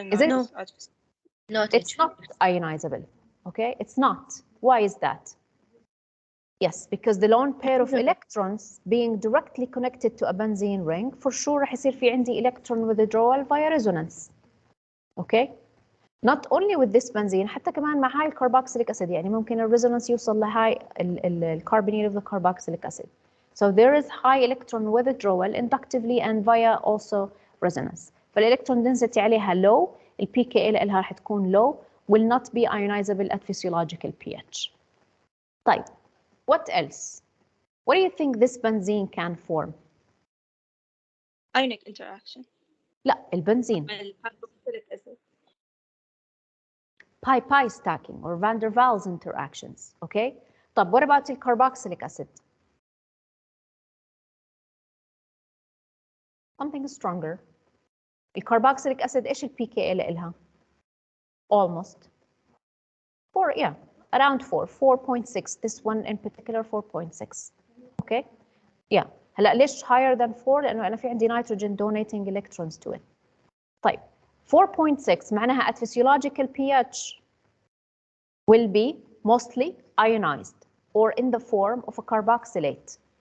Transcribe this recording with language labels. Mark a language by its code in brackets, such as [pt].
[en] Is it? No. It's not ionizable. Okay, it's not. Why is that? Yes, because the lone pair of electrons being directly connected to a benzene ring, for sure [ar] راح يصير في عندي [en] electron withdrawal via resonance. Okay? Not only with this benzene, [ar] حتى كمان مع هاي الكربوكسيليك acid يعني ممكن الريزونانس يوصل لهاي الكربونيل [en] of the carboxylic acid. So there is high electron withdrawal inductively and via also resonance. [ar] فالإلكترون density عليها low, ال pKa لها راح تكون low, [en] will not be ionizable at physiological pH. طيب, what else? What do you think this benzene can form? Ionic interaction. [ar] لا, البنزين. الكربوكسيليك acid. [en] pi stacking or van der Waals interactions. Okay. طب what about the carboxylic acid? Something stronger. الكربوكسيليك acid [ar] ايش البي كي اي لها؟ [en] Almost 4, yeah, around 4.6. This one in particular 4.6. Okay. Yeah. هلا ليش higher than 4؟ لأنه أنا في عندي nitrogen donating electrons to it. طيب 4.6 معناها at physiological pH will be mostly ionized or in the form of a carboxylate.